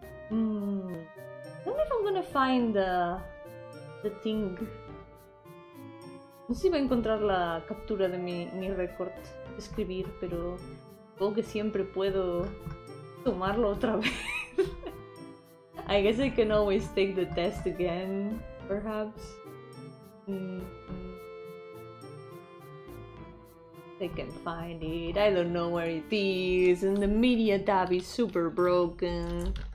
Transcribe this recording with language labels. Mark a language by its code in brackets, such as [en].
[en] I don't know if I'm gonna find the thing. [es] No sé si voy a encontrar la captura de mi récord de escribir, pero supongo que siempre puedo tomarlo otra vez. [en] I guess I can always take the test again, perhaps. I can find it. I don't know where it is, and the media tab is super broken.